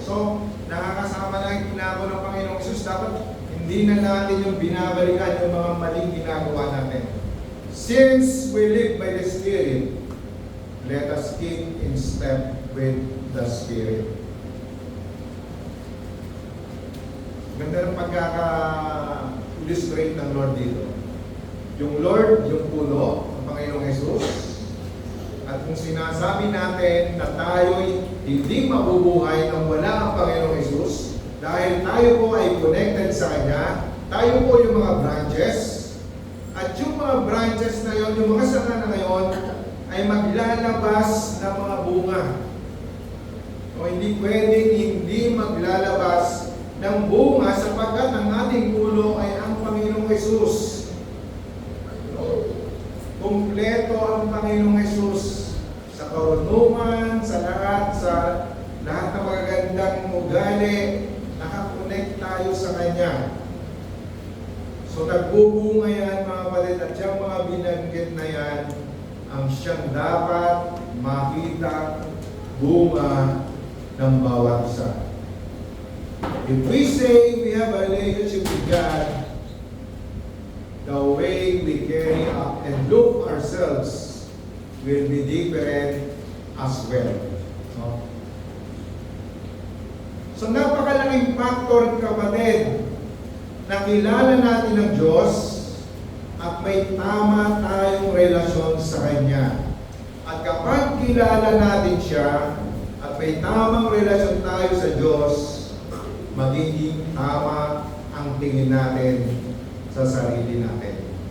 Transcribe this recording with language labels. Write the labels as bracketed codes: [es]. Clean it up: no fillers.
[tl] So, nakakasama na yung ginagawa ng Panginoong Jesus. Dapat hindi na natin yung binabalikan yung mga maling ginagawa natin. [en] Since we live by the Spirit, let us keep in step with the Spirit. [tl] Ganda ng pagkaka-illustrate ng Lord dito. Yung Lord, yung puno, ang Panginoong Jesus. At kung sinasabi natin na tayo'y hindi mabubuhay nang wala ang Panginoong Jesus, dahil tayo po ay connected sa Kanya, tayo po yung mga branches, at yung mga branches na yon, yung mga sanga na ngayon, ay maglalabas ng mga bunga. O hindi pwedeng hindi maglalabas ng bunga sapagkat ang ating puno ay ang Panginoong Jesus. Kumpleto ang Panginoong Jesus sa karunungan, sa lahat ng magagandang ugali, nakakonect tayo sa Kanya. So nagbubunga yan mga kapatid, at yung mga binanggit na yan, ang siyang dapat makita bunga ng bawat isa. [en] If we say we have a relationship with God, the way we carry up and look ourselves will be different as well. [tl] So napakalaking factor kapatid na kilala natin ang Diyos at may tama tayong relasyon sa Kanya. At kapag kilala natin Siya at may tamang relasyon tayo sa Diyos, magiging tama ang tingin natin sa sarili natin.